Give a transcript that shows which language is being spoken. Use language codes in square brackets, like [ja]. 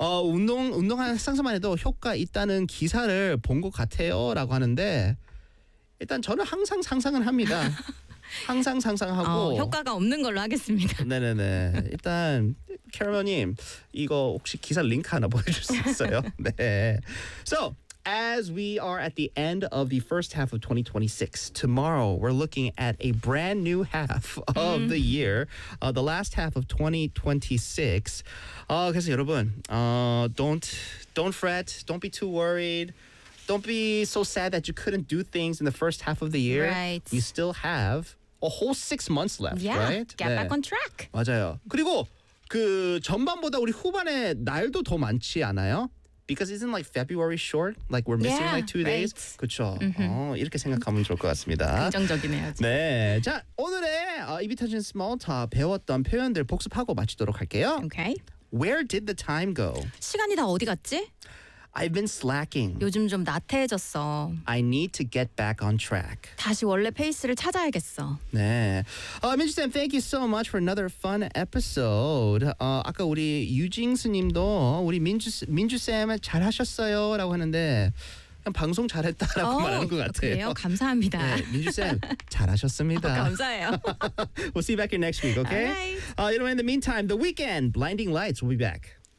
[ko] 운동하는 상상만 해도 효과 있다는 기사를 본 것 같아요라고 하는데 일단 저는 항상 상상을 합니다. 항상 상상하고 효과가 없는 걸로 하겠습니다. 네네네. 일단 캐러멜님 이거 혹시 기사 링크 하나 보여줄 수 있어요? 네. So. [en] As we are at the end of the first half of 2026, tomorrow we're looking at a brand new half of the year, the last half of 2026. [ko] 그래서 여러분, [en] don't fret, don't be too worried, don't be so sad that you couldn't do things in the first half of the year. Right. You still have a whole 6 months left, yeah, right? Yeah, get 네. back on track. [ko] 맞아요. 그리고 그 전반보다 우리 후반에 날도 더 많지 않아요? [en] Because isn't like February short? Like we're missing like 2 days? [ko] 그쵸. 이렇게 생각하면 좋을 것 같습니다. 긍정적이네요. 네. 자, 오늘의 이비터진 스몰 탑 배웠던 표현들 복습하고 마치도록 할게요. [en] Okay. Where did the time go? [ko] 시간이 다 어디 갔지? [en] I've been slacking. [ko] 요즘 좀 나태해졌어. [en] I need to get back on track. [ko] 다시 원래 페이스를 찾아야겠어. 네. [en] Minju-san, thank you so much for another fun episode. [ko] 아까 우리 유징스님도 우리 민주쌤 잘하셨어요 라고 하는데 방송 잘했다라고 말하는 것 같아요. 그래요? 감사합니다. 네, 민주쌤 잘하셨습니다. 감사해요. [en] We'll see you back here next week, okay? All right. In the meantime, the weekend, Blinding Lights, we'll be back.